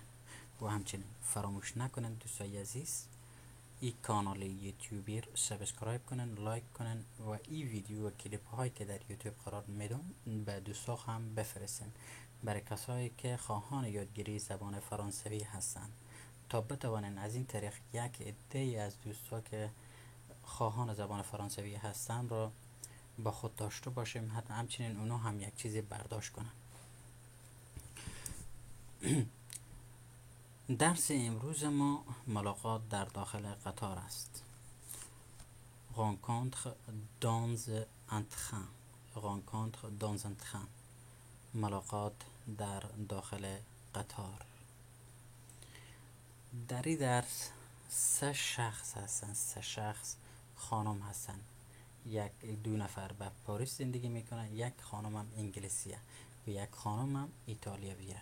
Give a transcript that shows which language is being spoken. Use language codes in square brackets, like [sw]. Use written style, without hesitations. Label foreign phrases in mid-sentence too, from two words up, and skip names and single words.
[fa] و همچنین فراموش نکنین دوستای عزیز این کانال یوتیوبی رو سابسکرایب کنن، لایک کنن و این ویدیو و کلیپ هایی که در یوتیوب قرار میدم به دوستا هم بفرستین، برای کسایی که خواهان یادگیری زبان فرانسوی هستند، تا بتوانین از این طریق یک عده از دوستا که خواهان زبان فرانسوی هستن را با خود داشته باشیم، حتی همچنین اونا هم یک چیزی برداشت کنن. درس امروز ما ملاقات در داخل قطار است. [fr] rencontre dans un train. rencontre dans un train. [fa] ملاقات در داخل قطار. در این درس 3 شخص هستن، 3 شخص خانم هستن. دو نفر به پاریس زندگی میکنن، یک خانم هم انگلیسیه و یک خانم هم ایتالیویه.